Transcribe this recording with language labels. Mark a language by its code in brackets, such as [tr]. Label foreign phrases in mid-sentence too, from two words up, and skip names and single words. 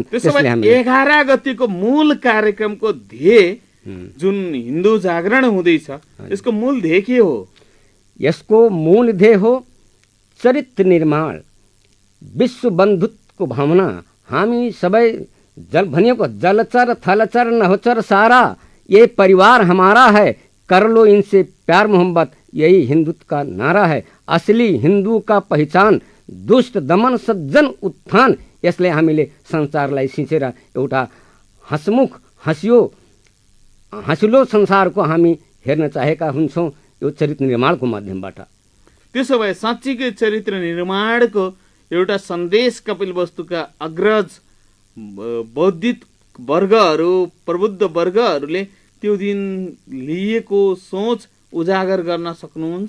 [ne] त्यसैले 11 गतिको मूल कार्यक्रमको ध्येय जुन हिन्दू जागरण हुँदैछ, यसको मूल ध्येय के हो? यसको मूल ध्येय हो चरित्र निर्माण, विश्व बन्धुत्वको भावना। हामी सबै भनिएको जलचर थलचर नहोचर सारा, [hi] ये परिवार हमारा है, कर लो इनसे प्यार मोहब्बत, यही हिंदुत्व का नारा है। असली हिंदू का पहचान दुष्ट दमन सज्जन उत्थान, [ne] यसले हामीले संसारलाई सिंचेर एउटा हँसमुख हँसिलो संसारको हामी हेर्न चाहेका हुन्छौँ यो चरित्र निर्माणको माध्यमबाट। त्यसो भए साँच्चीकै चरित्र निर्माणको एउटा सन्देश कपिलवस्तुका अग्रज बौद्धिक वर्गहरू, प्रबुद्ध वर्गहरूले त्यो दिन लिएको सोच उजागर गर्न सक्नुहुन्छ?